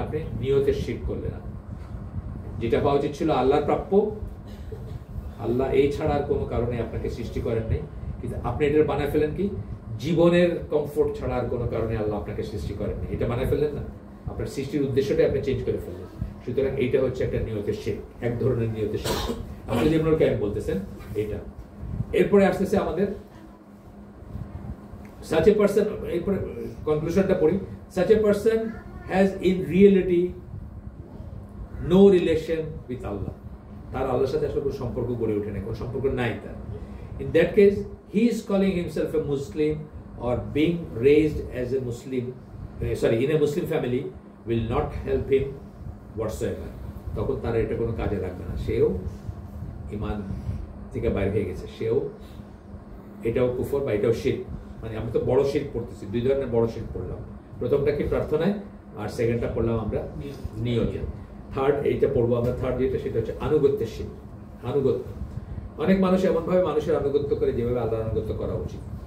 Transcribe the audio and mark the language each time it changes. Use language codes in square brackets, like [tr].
[bn] আপনি নিয়তের শিরক করলেন। যেটা পাওয়া উচিত ছিল আল্লাহর প্রাপ্য, আল্লাহ এই ছাড়া আর কোনো কারণে আপনাকে সৃষ্টি করেন নাই, কিন্তু আপনি এটা বানায় ফেলেন কি জীবনের কমফোর্ট ছাড়া আর কোনো কারণে আল্লাহ আপনাকে সৃষ্টি করেন নাই, এটা বানায় ফেললেন না। আপনার সৃষ্টির উদ্দেশ্যটাই আপনি চেঞ্জ করে ফেললেন। সুতরাং এইটা হচ্ছে একটা নিয়তের শিরক, এক ধরনের নিয়তের শিরক। আপনি যেমন কেন বলতেছেন এটা। এরপরে আসতেছে আমাদের [en] such a person, [bn] এরপরে কনক্লুশনটা পড়ি। [en] such a person has in reality no relation with Allah. [bn] তার আল্লাহর সাথে আসলে কোনো সম্পর্ক গড়ে ওঠে না, কোনো সম্পর্ক নাই তার। [en] In that case, he is calling himself a Muslim or being raised as a Muslim, in a Muslim family will not help him whatsoever. [bn] তখন তার এটা কোনো কাজে লাগবে না, সেও ইমান থেকে বাইরে হয়ে গেছে, সেও এটাও কুফর বা এটাও শিরক। মানে আমি তো বড় শিরক পড়তেছি, দুই ধরনের বড় শিরক পড়লাম। প্রথমটা কি প্রার্থনায়, আর সেকেন্ডটা পড়লাম আমরা নিয়তে। থার্ড এইটা পড়বো আমরা, থার্ড যেটা সেটা হচ্ছে আনুগত্যের শিরক। আনুগত্য, অনেক মানুষ এমনভাবে মানুষের আনুগত্য করে যেভাবে আল্লাহর আনুগত্য করা উচিত।